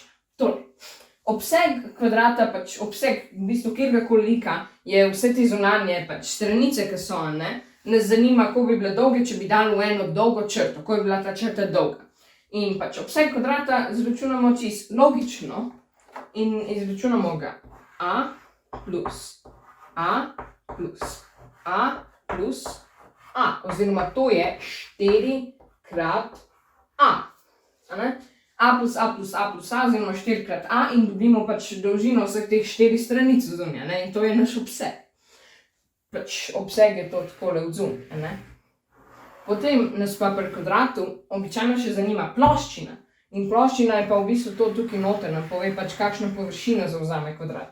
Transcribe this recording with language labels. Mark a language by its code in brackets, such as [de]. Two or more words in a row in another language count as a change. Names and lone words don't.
[sl] Torej, obseg kvadrata, pač obseg v bistvu kateregakoli lika je vse te zunanje pač stranice, ki so, ne, nas zanima, koliko bi bile dolge, če bi dali v eno dolgo črto, koliko bi bila ta črta dolga. In pač obseg kvadrata izračunamo čisto logično in izračunamo ga a plus a plus a plus a, oziroma to je 4 krat a, a ne? A plus a plus a plus a, oziroma 4 krat a, in dobimo pač dolžino vseh teh 4 stranic zunaj, ne, in to je naš obseg. Pač obseg je to takole od zunaj, ne. Potem nas pa pri kvadratu običajno še zanima ploščina. In ploščina je pa v bistvu to tukaj noter, nam pove pač kakšno površino zavzame kvadrat.